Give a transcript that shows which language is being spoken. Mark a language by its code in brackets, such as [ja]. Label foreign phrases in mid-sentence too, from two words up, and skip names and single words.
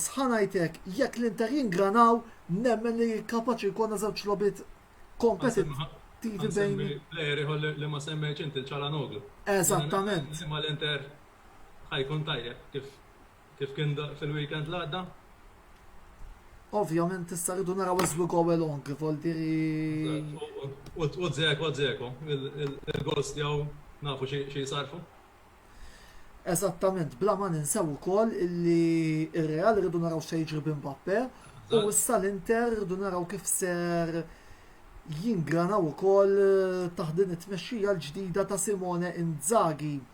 [mt] Ħanajtek jekk l-Inter jingranaw nemmen li kapaċi jkollna żewġ logħbiet kompetittivi bejn. Plejeri li ma semmejx inti l-Çalhanoğlu. Eżattament. Imma l-Inter ħajkun tajjeb kif kien fil-weekend l-għadda. Ovvjament issa rridu naraw [en] as we go along, [it] vol diri. [mt] U dzeko, il-gols tiegħu nafu xi sarfu. Eżattament, bla ma ninsew ukoll illi ir-Real rridu naraw xi jiġri b'Mbappé u issa l-Inter rridu naraw kif ser jingranaw ukoll taħt it-tmexxija l-ġdida ta' Simone Inzaghi.